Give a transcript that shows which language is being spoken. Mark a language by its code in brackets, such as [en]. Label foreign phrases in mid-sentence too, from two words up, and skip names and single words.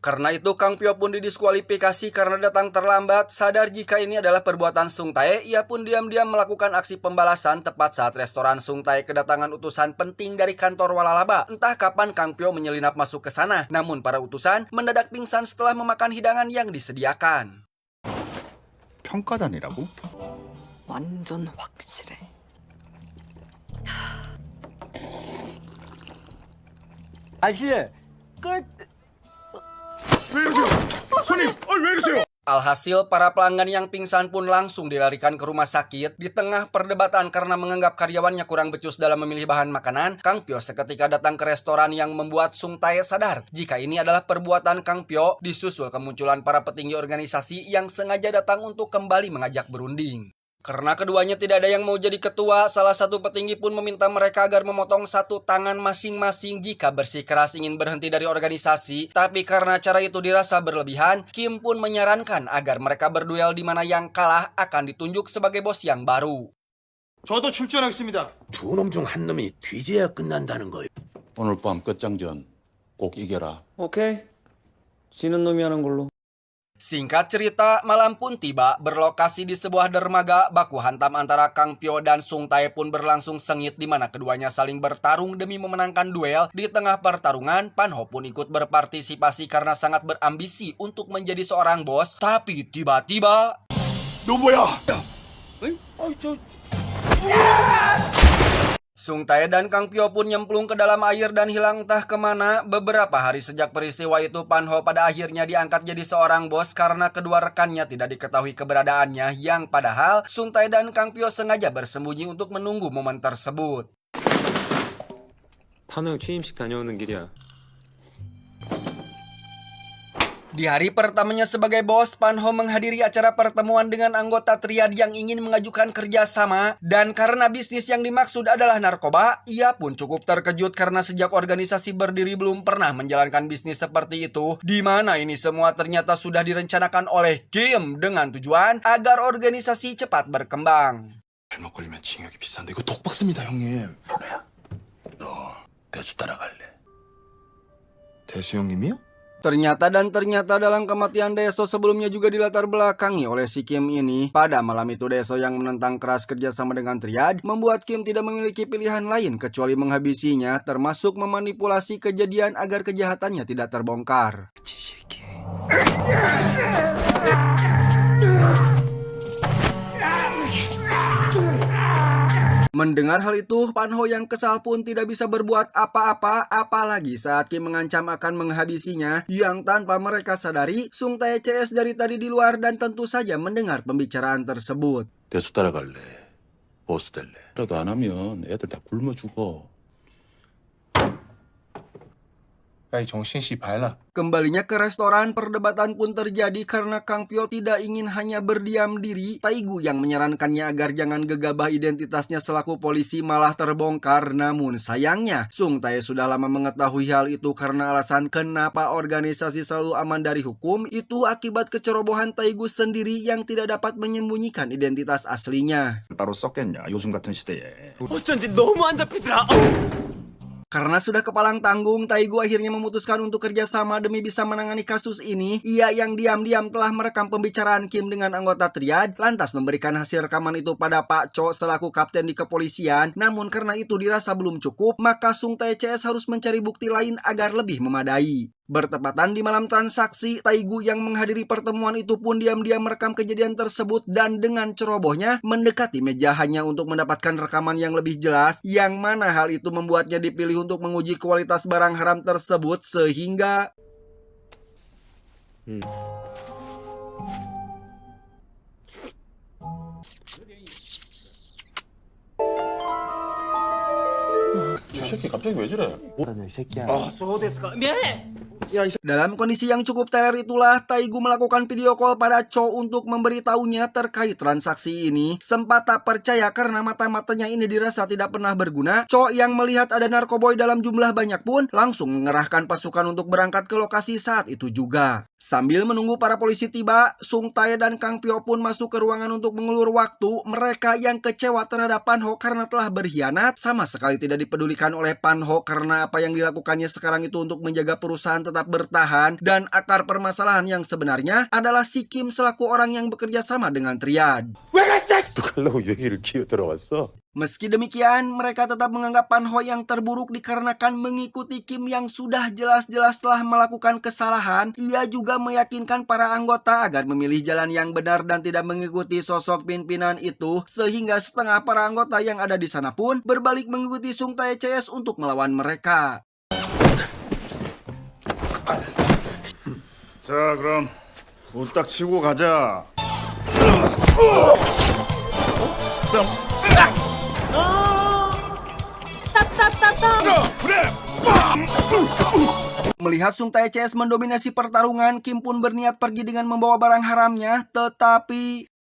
[id] Karena itu Kang Pyo pun didiskualifikasi karena datang terlambat. Sadar jika ini adalah perbuatan Sung Tae, ia pun diam-diam melakukan aksi pembalasan tepat saat restoran Sung Tae kedatangan utusan penting dari kantor Walalaba. Entah kapan Kang Pyo menyelinap masuk ke sana, namun para utusan mendadak pingsan setelah memakan hidangan yang disediakan. [ko] 평가단이라고? 완전 확실해. 아저씨, 끝. 왜 이러세요? 손님, 왜 이러세요? [id] Alhasil, para pelanggan yang pingsan pun langsung dilarikan ke rumah sakit. Di tengah perdebatan karena menganggap karyawannya kurang becus dalam memilih bahan makanan, Kang Pyo seketika datang ke restoran yang membuat Sung Tae sadar jika ini adalah perbuatan Kang Pyo, disusul kemunculan para petinggi organisasi yang sengaja datang untuk kembali mengajak berunding. Karena keduanya tidak ada yang mau jadi ketua, salah satu petinggi pun meminta mereka agar memotong satu tangan masing-masing jika bersikeras ingin berhenti dari organisasi. Tapi karena cara itu dirasa berlebihan, Kim pun menyarankan agar mereka berduel di mana yang kalah akan ditunjuk sebagai bos yang baru. [ko] 저도 출전하겠습니다. 두 놈 중 한 놈이 뒤져야 끝난다는 거예요. 오늘 밤 끝장전 꼭 이겨라. 오케이. 지는 놈이 하는 걸로. [id] Singkat cerita, malam pun tiba. Berlokasi di sebuah dermaga, baku hantam antara Kang Pyo dan Sung Tae pun berlangsung sengit di mana keduanya saling bertarung demi memenangkan duel. Di tengah pertarungan, Pan Ho pun ikut berpartisipasi karena sangat berambisi untuk menjadi seorang bos. Tapi tiba-tiba... [ko] 너 뭐야? [id] Sung Tae dan Kang Pyo pun nyemplung ke dalam air dan hilang entah kemana. Beberapa hari sejak peristiwa itu, Pan Ho pada akhirnya diangkat jadi seorang bos karena kedua rekannya tidak diketahui keberadaannya, yang padahal Sung Tae dan Kang Pyo sengaja bersembunyi untuk menunggu momen tersebut. [ko] 판호 형 취임식 다녀오는 길이야. [id] Di hari pertamanya sebagai bos, Pan Ho menghadiri acara pertemuan dengan anggota triad yang ingin mengajukan kerjasama. Dan karena bisnis yang dimaksud adalah narkoba, ia pun cukup terkejut karena sejak organisasi berdiri belum pernah menjalankan bisnis seperti itu. Di mana ini semua ternyata sudah direncanakan oleh Kim dengan tujuan agar organisasi cepat berkembang. [ko] 잘못 걸리면 징역이 비싼데 이거 독박습니다, 형님. 너 대수 따라갈래? 대수 형님이요? [id] Ternyata dalam kematian Daeso sebelumnya juga dilatar belakangi oleh si Kim ini. Pada malam itu Daeso yang menentang keras kerjasama dengan triad membuat Kim tidak memiliki pilihan lain kecuali menghabisinya, termasuk memanipulasi kejadian agar kejahatannya tidak terbongkar. Mendengar hal itu, Pan Ho yang kesal pun tidak bisa berbuat apa-apa, apalagi saat Kim mengancam akan menghabisinya, yang tanpa mereka sadari, Sung Tae CS dari tadi di luar dan tentu saja mendengar pembicaraan tersebut. [ko] 대수 따라갈래? 보스 될래? 라도 안 하면 애들 다 굶어 죽어. [id] Kembalinya ke restoran, perdebatan pun terjadi karena Kang Pyo tidak ingin hanya berdiam diri. Taegu yang menyarankannya agar jangan gegabah identitasnya selaku polisi malah terbongkar. Namun sayangnya, Sung Tae sudah lama mengetahui hal itu karena alasan kenapa organisasi selalu aman dari hukum itu akibat kecerobohan Taegu sendiri yang tidak dapat menyembunyikan identitas aslinya. [ko] 따로 썼겠냐, 요즘 같은 시대에. 어쩐지 너무 안 잡히더라. [id] Karena sudah kepalang tanggung, Taegu akhirnya memutuskan untuk kerjasama demi bisa menangani kasus ini. Ia yang diam-diam telah merekam pembicaraan Kim dengan anggota triad, lantas memberikan hasil rekaman itu pada Pak Cho selaku kapten di kepolisian. Namun karena itu dirasa belum cukup, maka Sung Tae CS harus mencari bukti lain agar lebih memadai. Bertepatan di malam transaksi, Taegu yang menghadiri pertemuan itu pun diam-diam merekam kejadian tersebut dan dengan cerobohnya mendekati meja hanya untuk mendapatkan rekaman yang lebih jelas, yang mana hal itu membuatnya dipilih untuk menguji kualitas barang haram tersebut sehingga... [ko] 저 새끼 갑자기 왜 저래? 미안해. [id] Dalam kondisi yang cukup teler itulah, Taegu melakukan [en] video call [id] pada Cho untuk memberitahunya terkait transaksi ini. Sempat tak percaya karena mata-matanya ini dirasa tidak pernah berguna. Cho yang melihat ada narkoboy dalam jumlah banyak pun langsung mengerahkan pasukan untuk berangkat ke lokasi saat itu juga. Sambil menunggu para polisi tiba, Sung Tae dan Kang Pyo pun masuk ke ruangan untuk mengulur waktu. Mereka yang kecewa terhadap Pan Ho karena telah berkhianat sama sekali tidak dipedulikan oleh Pan Ho karena apa yang dilakukannya sekarang itu untuk menjaga perusahaan tetap tetap bertahan dan akar permasalahan yang sebenarnya adalah si Kim selaku orang yang bekerja sama dengan Triad. [ko] 어떡하려고 여기를 기어 들어왔어? [id] Meski demikian, mereka tetap menganggap Panho yang terburuk dikarenakan mengikuti Kim yang sudah jelas-jelas telah melakukan kesalahan. Ia juga meyakinkan para anggota agar memilih jalan yang benar dan tidak mengikuti sosok pimpinan itu, sehingga setengah para anggota yang ada di sana pun berbalik mengikuti Sung Tae CS untuk melawan mereka. [ko] 자, 그럼 후딱 치고 가자. [id] Melihat Sung Tae CS mendominasi pertarungan, Kim pun berniat pergi dengan membawa barang haramnya, tetapi